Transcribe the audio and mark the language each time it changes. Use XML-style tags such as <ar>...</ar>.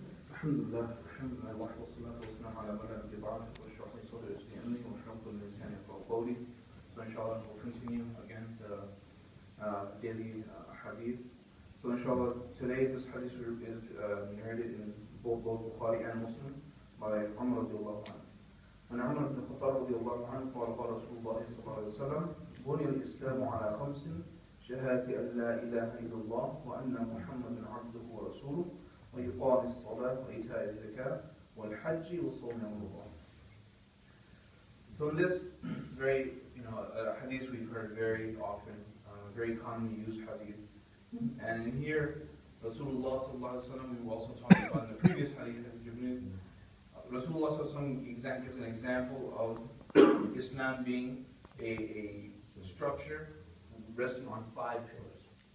<ar>الحمد لله والصلاة والسلام على من لا نبي بعده واشرح لي صدري ويسر لي أمري واحلل عقدة من لساني يفقهوا قولي.</ar> <en>So inshallah we'll continue again the daily hadith. So inshallah today this hadith is narrated in both Bukhari and Muslim by Umar radiallahu anhu.</en> <ar>عن عمر بن الخطاب رضي الله عنه قال قال رسول الله صلى الله عليه وسلم بني الإسلام على خمس شهادة أن لا إله إلا الله وأن محمدا عبده ورسوله وإقام الصلاة وإيتاء الزكاة والحج وصوم رمضان.</ar> <en>So in this very hadith we've heard very often, very commonly used hadith, and in here Rasulullah sallallahu alaihi wasallam, we've also talked about in the previous hadith of Jibreel, Rasulullah sallallahu alaihi wasallam gives an example of Islam being a structure resting on 5 pillars.</en>